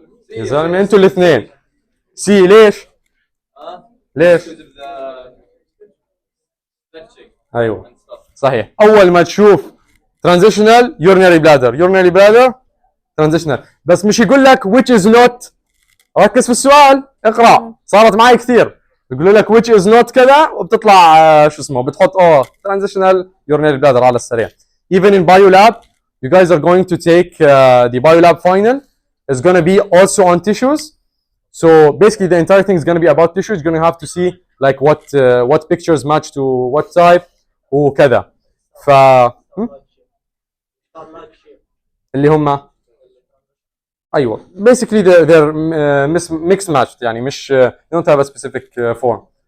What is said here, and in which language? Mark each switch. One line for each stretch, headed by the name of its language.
Arabic: يا زلمه انتوا الاثنين. سي ليش؟ ليش؟ ايوه صحيح. اول ما تشوف
English: transitional urinary bladder transitional,
Arabic: بس مش يقول لك
English: which is not.
Arabic: ركز في السؤال، اقرا. صارت معي كثير يقولوا لك
English: which is not
Arabic: كذا وبتطلع شو اسمه بتحط
English: transitional urinary bladder
Arabic: على السريع.
English: Even in biolab, you guys are going to take the biolab final. It's going to be also on tissues. So basically the entire thing is going to be about tissues. You're going to have to see like what pictures match to what type
Arabic: وكذا. ف اللي هم ايوه
English: basically they're mixed matched
Arabic: يعني مش
English: they don't have a specific form.